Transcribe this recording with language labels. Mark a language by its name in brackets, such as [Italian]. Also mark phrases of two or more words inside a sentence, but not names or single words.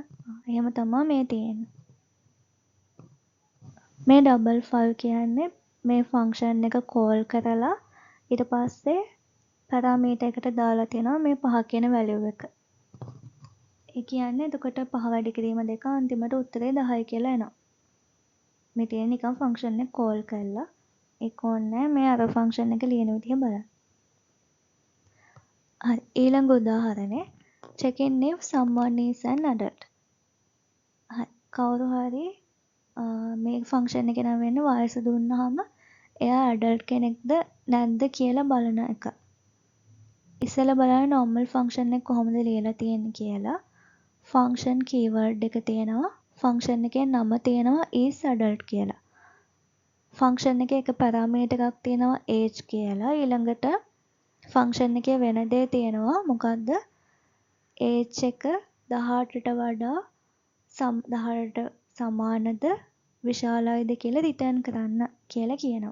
[Sinhala] එහෙම තමයි මේ තියෙන්නේ. මේ double 5 කියන්නේ මේ function එක call කරලා ඊට පස්සේ parameter එකට දාලා තියෙනවා මේ 5 කියන value එක. ඒ කියන්නේ එතකොට 5 වැඩි කිරීම 2 අන්තිමට උත්තරේ 10 කියලා එනවා. මේ තියෙන නිකන් ෆන්ක්ෂන් එක කෝල් කරලා ඒක ඕනේ මේ අර ෆන්ක්ෂන් එක ලියන විදිහ බලන්න. හරි ඊළඟ උදාහරණේ [English] checking if someone is an adult. [Sinhala] හරි කවුරු හරි මේ ෆන්ක්ෂන් එකේ නම් වෙන්නේ වයස දුන්නාම එයා ඇඩල්ට් කෙනෙක්ද නැද්ද කියලා බලන එක. ඉස්සෙල්ලා බලන්න [English] normal function [Sinhala] එක කොහොමද ලියලා තියෙන්නේ කියලා. [English] function keyword [Sinhala] එක තියෙනවා. function එකේ නම තියෙනවා is adult කියලා. function එකේ එක parameter එකක් තියෙනවා age කියලා. ඊළඟට function එකේ වෙන දේ තියෙනවා මොකද්ද? age එක 18ට වඩා 18ට සමානද විශාලයිද කියලා return කරන්න කියලා කියනවා.